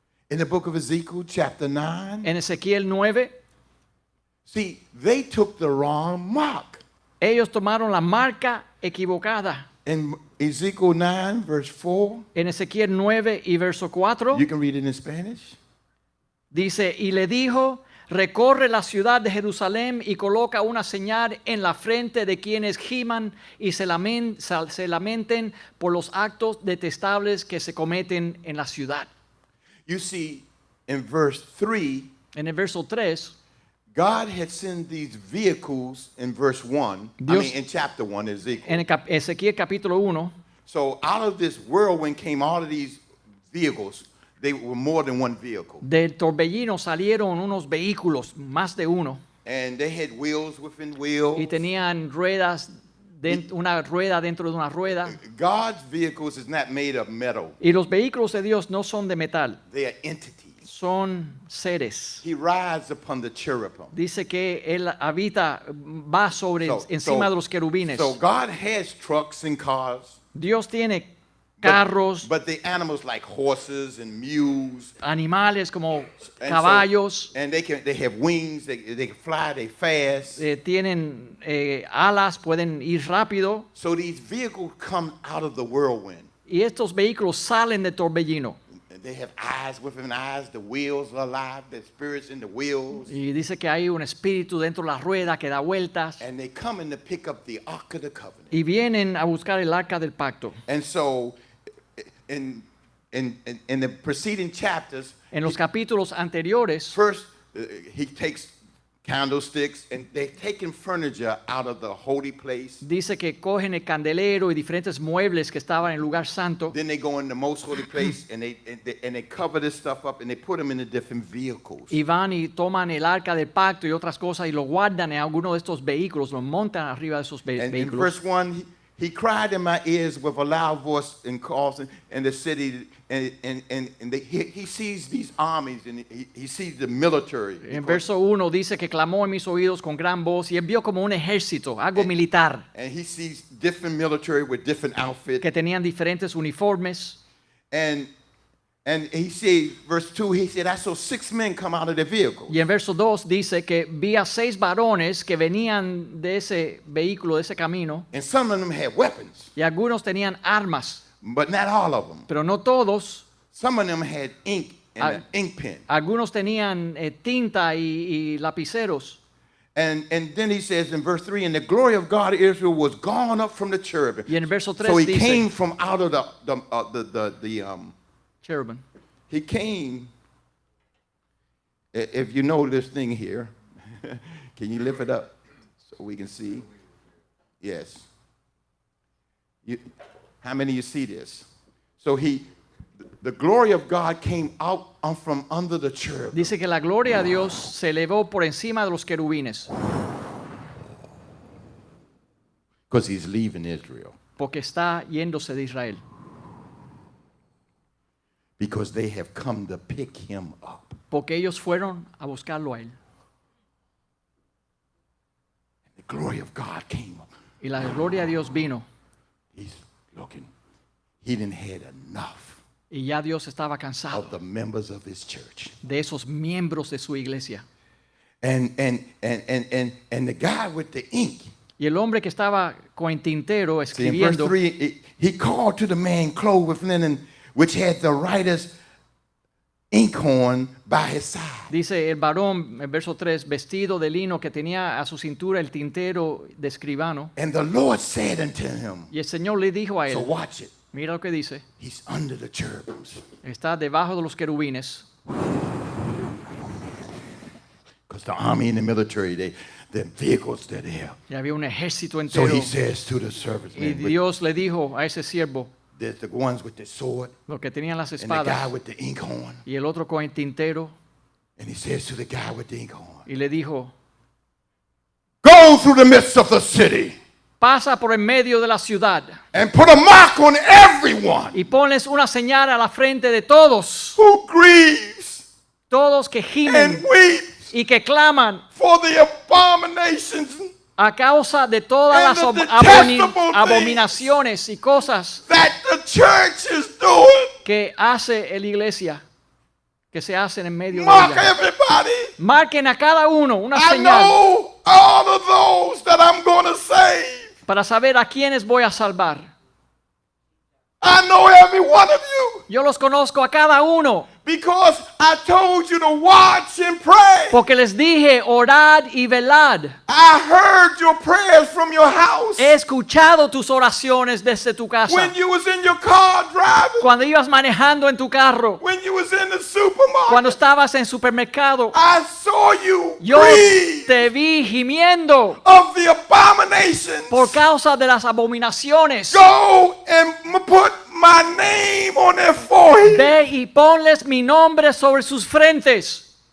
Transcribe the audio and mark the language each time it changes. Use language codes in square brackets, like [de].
[en] In the book of Ezekiel chapter 9, [es] En Ezequiel 9, [en] see, they took the wrong mark. [es] ellos tomaron la marca equivocada. [en] In Ezekiel 9 verse 4, [es] En Ezequiel 9 y verso 4, [en] you can read it in Spanish. [es] dice, y le dijo, recorre la ciudad de Jerusalén y coloca una señal en la frente de quienes giman y se lamenten por los actos detestables que se cometen en la ciudad. [en] You see, in verse 3, [es] En el verso 3, [en] God had sent these vehicles in verse 1, [es] Dios- [en] in chapter 1, Ezekiel. [es] en Ezequiel capítulo 1, [en] So out of this whirlwind came all of these vehicles. They were more than one vehicle. [es] del torbellino salieron unos vehículos, más de uno, [en] And they had wheels within wheels. [es] y tenían ruedas, una rueda dentro de una rueda. [en] God's vehicles is not made of metal. [es] Y los vehículos de Dios no son de metal, [en] They are entities. [es] son seres. [en] He rides upon the cherubim. [es] Dice que Él habita, va sobre, encima de los querubines. [en] So God has trucks and cars. [es] Dios tiene [en] but- [es] carros, [en] But the animals like horses and mules. [es] animales como [en] And [es] caballos, [en] and they have wings. They can fly. They fast. [es] tienen alas, pueden ir rápido. [en] So these vehicles come out of the whirlwind. [es] Y estos vehículos salen del torbellino. [en] They have eyes within eyes. The wheels are alive. The spirits in the wheels. [es] Y dice que hay un espíritu dentro de la rueda que da vueltas. [en] And they come in to pick up the Ark of the Covenant. [es] Y vienen a buscar el arca del pacto. [en] And so, in the preceding chapters, [es] En los capítulos anteriores, [en] first he takes candlesticks and they've taken furniture out of the holy place. [es] dice que cogen el candelero y diferentes muebles que estaban en el lugar santo. [en] Then they go in the most holy place and they cover this stuff up and they put them in the different vehicles. [es] Y van y toman el arca del pacto y otras cosas y lo guardan en alguno de estos vehículos, lo montan arriba de esos [en] And in [es] vehículos. [en] verse 1, he cried in my ears with a loud voice and calls in the city, and he sees these armies, and he sees the military. [es] En verso 1 dice que clamó en mis oídos con gran voz y él vio como un ejército, algo militar, [en] And he sees different military with different outfits. [es] que tenían diferentes uniformes. [en] And he said, verse 2, he said, I saw 6 men come out of the vehicle. [es] Y en verso 2 dice que vi a 6 varones que venían de ese vehículo, de ese camino, [en] And some of them had weapons, [es] y algunos tenían armas, [en] but not all of them. [es] pero no todos. [en] Some of them had ink and an ink pen. [es] Algunos tenían tinta y lapiceros. [en] And then he says in verse 3, and the glory of God Israel was gone up from the cherubim. [es] Y en el verso 3 [en] So he [es] dice, [en] came from out of the cherubim. he came, if you know this thing here, can you lift it up so we can see? Yes. How many of you see this? So the glory of God came out from under the cherubim. [es] Dice que la gloria a Dios se elevó por encima de los querubines, [en] Because he's leaving Israel. [es] porque está yéndose de Israel. [en] Because they have come to pick him up. [es] Porque ellos fueron a buscarlo a él. [en] The glory of God came up. [es] Y la gloria de Dios vino. [en] He's looking. He didn't had enough [es] Y ya Dios estaba cansado [en] of the members of his church. [es] de esos miembros de su iglesia. [en] And the guy with the ink. [es] Y el hombre que estaba con el tintero [en] See, in verse [es] escribiendo, [en] 3, he called to the man clothed with linen, which had the writer's inkhorn by his side. [es] dice el varón, en verso 3, vestido de lino que tenía a su cintura el tintero de escribano. [en] And the Lord said unto him, [es] Y el Señor le dijo a [en] so [es] él, [en] watch it, [es] mira lo que dice, [en] he's under the cherubims. [es] está debajo de los querubines. [en] Because the army and the military, the vehicles, they're there. [es] Y había un ejército [en] So [es] entero. [en] he says to the [es] Y [en] servicemen, [es] Dios le dijo a ese siervo, [en] there's the ones with the sword [es] los que tenían las [en] and the guy [es] espadas, [en] with the inkhorn. [es] y el otro con el tintero, [en] And he says to the guy with the inkhorn, [es] y le dijo, [en] go through the midst of the city [es] pasa por en medio de la ciudad [en] and put a mark on everyone [es] y ponles una señal a la frente de todos, [en] who grieves [es] todos que [en] and [es] gimen [en] weeps [es] y que claman [en] for the abominations [es] a causa de todas [en] And [es] las [en] the detestable things [es] abominaciones y cosas [en] that the church is doing. [es] que hace la iglesia, que se hacen en medio de [en] Mark [es] ella. [en] everybody. [es] Marquen a cada uno una [en] I [es] señal [en] know all of those that I'm going to save. [es] para saber a quiénes voy a salvar. [en] I know every one of you [es] Yo los conozco a cada uno [en] because I told you to watch and pray. [es] porque les dije orad y velad. [en] I heard your prayers from your house [es] He escuchado tus oraciones desde tu casa. [en] when you was in your car driving, [es] Cuando ibas manejando en tu carro, [en] when you was in the supermarket. [es] cuando estabas en supermercado, [en] I saw you [es] yo [en] grieve [es] te vi gimiendo [en] of the abominations. [es] por causa de las abominaciones. [en] Go and put my name on their forehead. [es] Ve y ponles mi nombre sobre sus frentes.